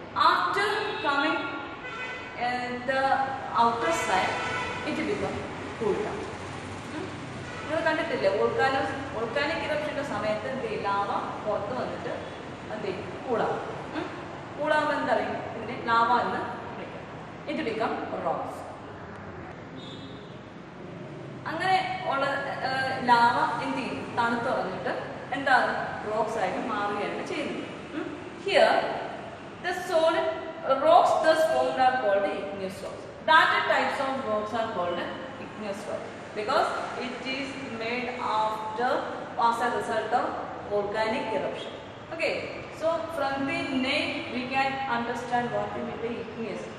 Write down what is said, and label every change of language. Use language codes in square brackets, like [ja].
[en] After coming the outer side, it becomes cooled down. [ml] നിങ്ങൾ കണ്ടിട്ടില്ലേ volcanic ഇറപ്ഷൻ്റെ സമയത്ത് എന്ത് ചെയ്യും ലാവ പുറത്ത് വന്നിട്ട് എന്ത് ചെയ്യും കൂളാവും. കൂളാവുമ്പോൾ എന്താ പറയും ഇതിനെ ലാവ എന്ന് വിളിക്കും. [en] It become rocks. [ml] അങ്ങനെ ഉള്ള ലാവ എന്ത് ചെയ്യും തണുത്ത് വന്നിട്ട് എന്താണ് റോക്സ് ആയിട്ട് മാറുകയാണ് ചെയ്യുന്നത്. [en] Here the solid rocks thus formed are called igneous rocks. That types of rocks are called igneous rocks because it is made after as a result of volcanic eruption. Okay, so from the name we can understand what we mean by igneous.